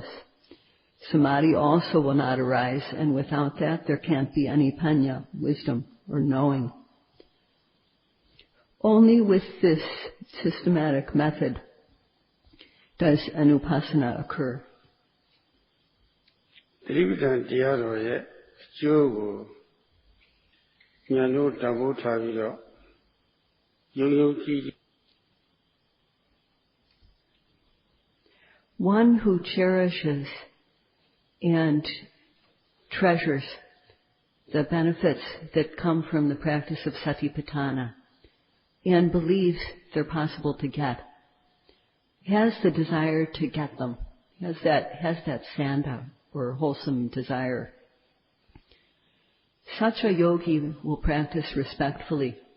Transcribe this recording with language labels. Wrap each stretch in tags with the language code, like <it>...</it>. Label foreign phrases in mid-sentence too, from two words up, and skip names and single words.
<en>Samadhi also will not arise, and without that there can't be any panya, wisdom or knowing. Only with this systematic method does anupasana occur.</en> <my>Tiravada တရားတော်ရဲ့အကျိုးကိုဉာဏ်တို့တန်ဖိုးထားပြီးတော့ယုံကြည်</my> <en>One who cherishes and treasures the benefits that come from the practice of satipatthana and believes they're possible to get, has the desire to get them, has that sanda or wholesome desire, such a yogi will practice respectfully.</en>